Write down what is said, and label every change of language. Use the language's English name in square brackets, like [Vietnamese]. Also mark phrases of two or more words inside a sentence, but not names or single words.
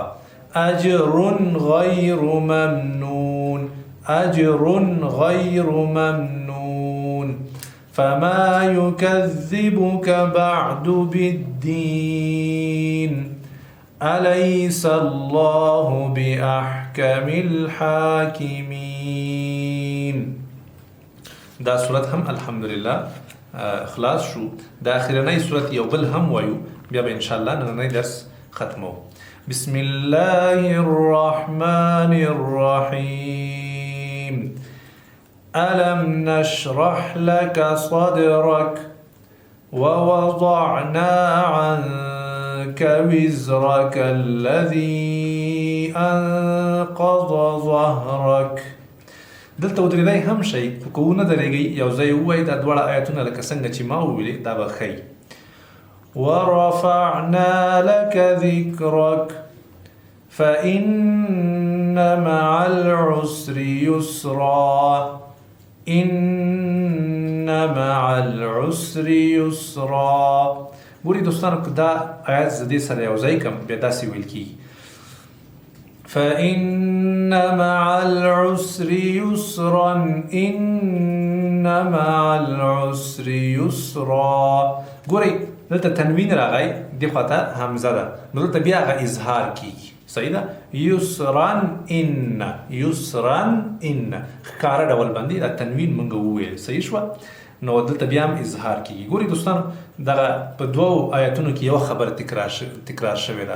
[Arabic] اجر غیر ممنون، اجر غیر ممنون، فما يكذبك بعد بالدين أليس الله بأحكم الحاكمين. [Pashto] دا صورت هم الحمدلله خلاص شو. دا اخرنی صورت یو بل هم وایو، بیا به انشاءالله نننی درس ختمو. [Arabic] بسم الله الرحمن الرحيم. ألم نشرح لك صدرك ووضعنا عنك وزرك الذي أنقض ظهرك. [Pashto] دلته ودرېدی هم شي، خو که ونه درېږئ یو ځای ووایئ دا دواړه آیتونه لکه څنګه چې ما وویلې دا به ښیي. [Arabic] ورفعنا لك ذكرك فإن مع العسر يسرا، إن مع العسر يسرا. [Pashto] ګورئ دوستانو که دا آیات زه دې سره یو ځای کړم بیا داسې ویل کېږي [Arabic] فإن مع العسر يسرا، إن مع العسر يسرا. [Pashto] ګورئ دلته تنوین راغی دې خواته حمزه ده، نو دلته بیا هغه اظهار کېږي. صحیح ده؟ [Arabic] یسرن ان، یسرن ان، [Pashto] ښکاره ډول باندې دا تنوین موږ وویل. صحیح شوه؟ نو دلته بیا هم اظهار کېږي. ګورئ دوستانو دغه په دوو آیتونو کې یوه خبره تکرار شوې ده.